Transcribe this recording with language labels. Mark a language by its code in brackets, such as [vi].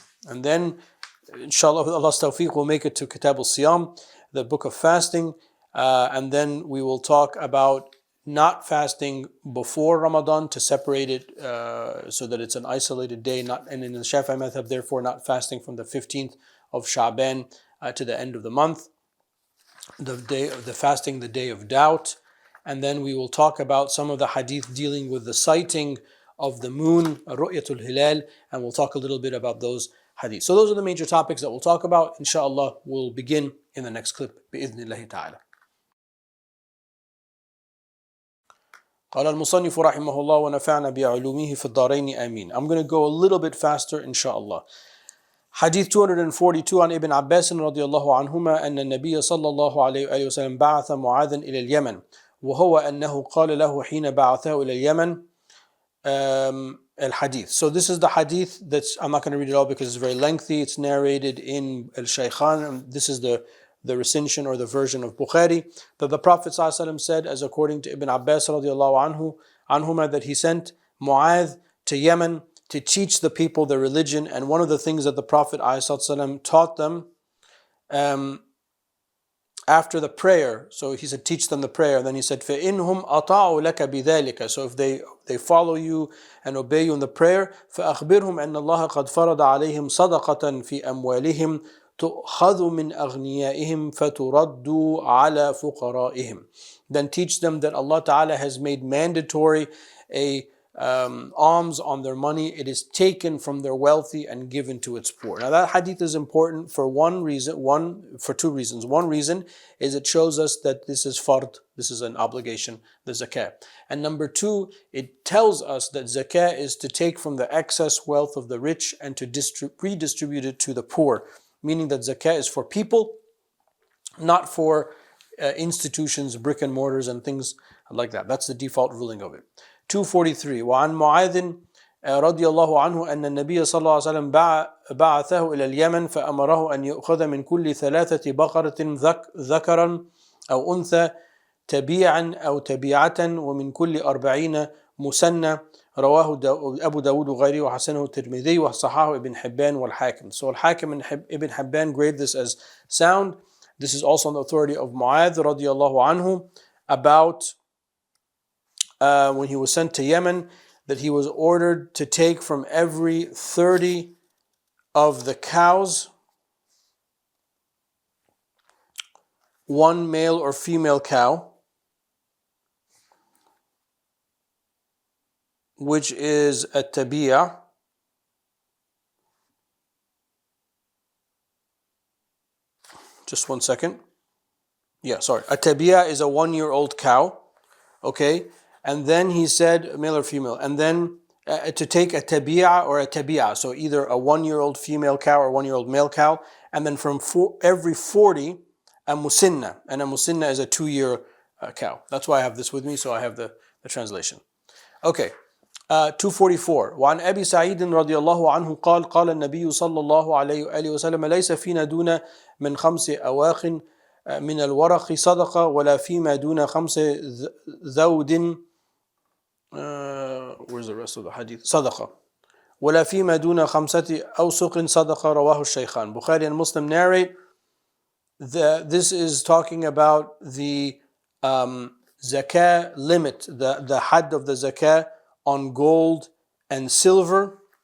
[en] And then inshallah with Allah's tawfiq we'll make it to Kitab al-Siyam, the book of fasting, and then we will talk about not fasting before Ramadan to separate it so that it's an isolated day, and in the Shafi'i madhab therefore not fasting from the 15th of Sha'ban to the end of the month, the fasting, the day of doubt. And then we will talk about some of the hadith dealing with the sighting of the moon, Ru'yatul Hilal, and we'll talk a little bit about those hadith. So those are the major topics that we'll talk about. Inshallah, we'll begin in the next clip. [ar] بإذن ta'ala. قال المصنف رحمه الله ونفعنا بعلومه في الدارين آمين. [en] I'm going to go a little bit faster, inshallah. [ar] Hadith 242 عن ابن عباس رضي الله عنهما أن النبي صلى الله عليه وآله وسلم بعث معاذا إلى اليمن وهو أنه قال له حين بعثه إلى اليمن al-hadith. [en] So this is the hadith I'm not going to read it all because it's very lengthy. It's narrated in al-Shaykhan. This is the recension or the version of Bukhari, that the Prophet ﷺ said, as according to Ibn Abbas radiallahu anhuma, that he sent Mu'adh to Yemen to teach the people the religion. And one of the things that the Prophet ﷺ taught them after the prayer, so he said, teach them the prayer. And then he said, [ar] فَإِنْهُمْ أَطَاعُوا لَكَ بِذَلِكَ. [en] So if they follow you and obey you in the prayer, [ar] فَأَخْبِرْهُمْ أَنَّ اللَّهَ قَدْ فَرَضَ عَلَيْهِمْ صَدَقَةً فِي أَمْوَالِهِمْ تُؤْخَذُ مِنْ أَغْنِيَائِهِمْ فَتُرَدُّ عَلَى فُقَرَائِهِمْ. [en] Then teach them that Allah Ta'ala has made mandatory a alms on their money. It is taken from their wealthy and given to its poor. Now that hadith is important for two reasons. One reason is it shows us that this is fard, this is an obligation, the zakah. And number two, it tells us that zakah is to take from the excess wealth of the rich and to redistribute it to the poor, meaning that zakah is for people, not for institutions, brick and mortars and things like that. That's the default ruling of it. [ar] 243 وعن معاذ رضي الله عنه أن النبي صلى الله عليه وسلم بعثه إلى اليمن فأمره أن يأخذ من كل 3 بقرة ذكرا أو أنثى تبيعا أو تبيعة ومن كل 40 مسنة. رواه أبو داود وغيره وحسنه الترمذي وصححه ابن حبان والحاكم. [en] So Al-Hakim and Ibn Hibban grade this as sound. This is also on the authority of Mu'adh [ar] رضي الله عنه [en] about when he was sent to Yemen, that he was ordered to take from every 30 of the cows one male or female cow, which is a tabi'ah, just 1 second. Yeah, sorry. A tabi'a is a 1-year-old cow. Okay. And then he said, male or female. And then to take a tabi'a or a tabi'a, so either a 1-year-old female cow or 1-year-old male cow, and then from every 40, a musinna. And a musinna is a 2-year cow. That's why I have this with me, so I have the translation. Okay. [ar] 244 وعن أبي سعيد رضي الله عنه قال قال النبي صلى الله عليه وآله وسلم ليس فينا دون من 5 أواخ من الورق صدقة ولا فيما دون 5 ذود [en] where's the rest of the hadith [ar] صدقة ولا فيما دون 5 أوسق صدقة رواه الشيخان. [en] Bukhari and Muslim narrate this is talking about the zakah limit, the hadd of the zakah on gold and silver.